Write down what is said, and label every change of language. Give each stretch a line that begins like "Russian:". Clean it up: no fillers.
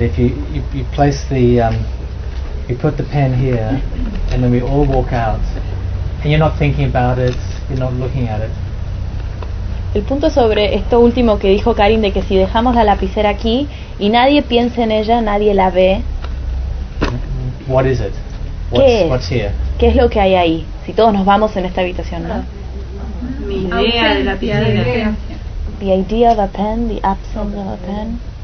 English: If you place the you put the pen here, and then we all walk out, and you're not thinking about it. You're not looking at it.
Spanish: El punto sobre esto último que dijo Karim, de que si dejamos la lapicera aquí y nadie piensa en ella, nadie la ve.
English: What is it?
Spanish: ¿Qué es? ¿Qué es lo que hay ahí? Si todos nos vamos en esta habitación, ¿no? Mi idea de la piscina.
English: The idea of a pen, the absence of a pen.